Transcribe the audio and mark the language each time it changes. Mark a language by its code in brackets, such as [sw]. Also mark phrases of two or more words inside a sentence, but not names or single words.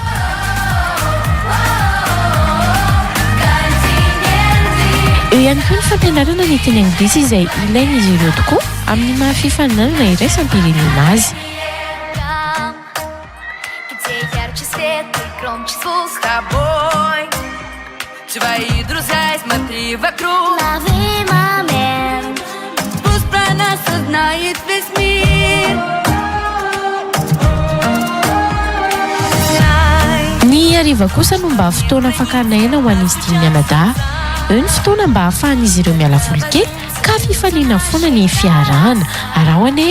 [mg] Eo ihany koa ny fampianarana ny teny anglisy izay ilaina izy ireo tokoa amin'ny maha fifaninanana iraisam-pirenena azy. [ru] Твои друзья, смотри вокруг. Лови момент. Пусть про нас узнает весь мир. [mg] Ny hariva kosa no mba fotoana fankanaina ho an'izy dimy mianadahy. Eo ny fotoana mba ahafahan'izy ireo miala voly kely ka fifaliana foana ny fiarahana. Arahoane